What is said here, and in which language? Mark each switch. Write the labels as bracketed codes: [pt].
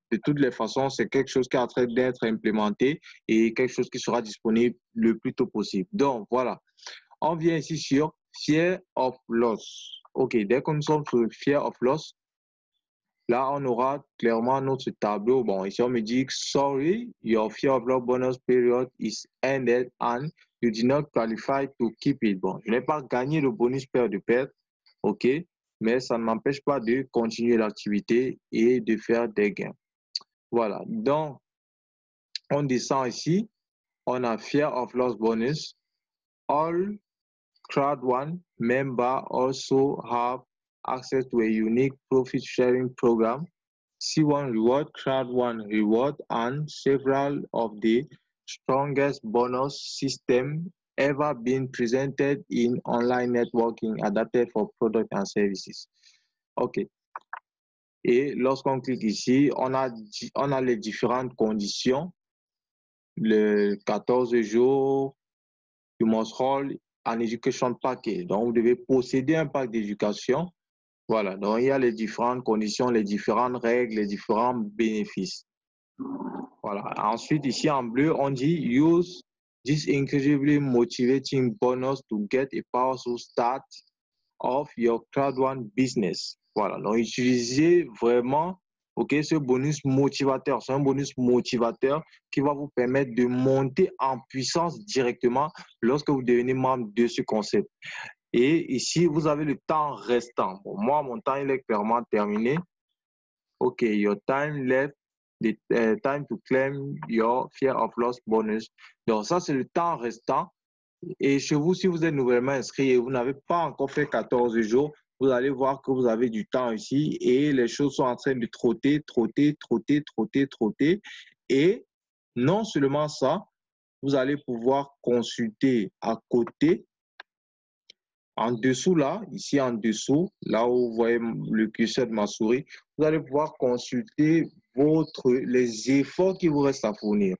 [fr] De toutes les façons, c'est quelque chose qui est en train d'être implémenté et quelque chose qui sera disponible le plus tôt possible. Donc, voilà. On vient ici sur Fear of Loss. OK, dès que nous sommes sur Fear of Loss, là, on aura clairement notre tableau. Bon, ici, on me dit, [en] sorry, your Fear of Loss bonus period is ended and you did not qualify to keep it. [fr] Bon, je n'ai pas gagné le bonus paire de perte, OK, mais ça ne m'empêche pas de continuer l'activité et de faire des gains. Voilà, donc, on descend ici, on a Fear of Loss bonus. [en] All Crowd1 members also have access to a unique profit sharing program, C1 Reward, Crowd1 Reward, and several of the strongest bonus systems ever been presented in online networking adapted for products and services. OK. [fr] Et lorsqu'on clique ici, on a les différentes conditions. Le 14 jours, [en] you must hold an education package. [fr] Donc, vous devez posséder un pack d'éducation. Voilà. Donc, il y a les différentes conditions, les différentes règles, les différents bénéfices. Voilà. Ensuite, ici en bleu, on dit [en] use this incredibly motivating bonus to get a powerful start of your Crowd1 business. [fr] Voilà. Donc, utilisez vraiment ce bonus motivateur. C'est un bonus motivateur qui va vous permettre de monter en puissance directement lorsque vous devenez membre de ce concept. Et ici, vous avez le temps restant. Bon, moi, mon temps, il est clairement terminé. [en] OK, your time left, the time to claim your Fear of Loss bonus. [fr] Donc, ça, c'est le temps restant. Et chez vous, si vous êtes nouvellement inscrit et vous n'avez pas encore fait 14 jours, vous allez voir que vous avez du temps ici et les choses sont en train de trotter, trotter, trotter, trotter, trotter. Et non seulement ça, vous allez pouvoir consulter à côté, en dessous là, ici en dessous, là où vous voyez le curseur de ma souris, vous allez pouvoir consulter les efforts qui vous restent à fournir.